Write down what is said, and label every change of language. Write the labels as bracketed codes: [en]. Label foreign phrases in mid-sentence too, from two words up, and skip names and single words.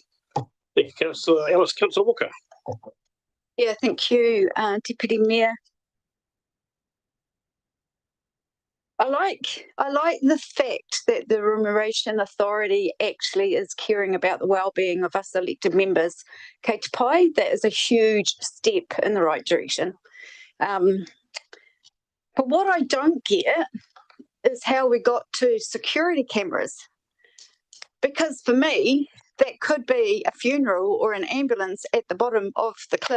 [en] Thank you, Councillor Ellis. Councillor Walker. Yeah, thank you, Deputy Mayor. I like the fact that the Remuneration Authority actually is caring about the well-being of us elected members. [mi] Kei te pai, [en] that is a huge step in the right direction. But what I don't get is how we got to security cameras. Because for me, that could be a funeral or an ambulance at the bottom of the cliff.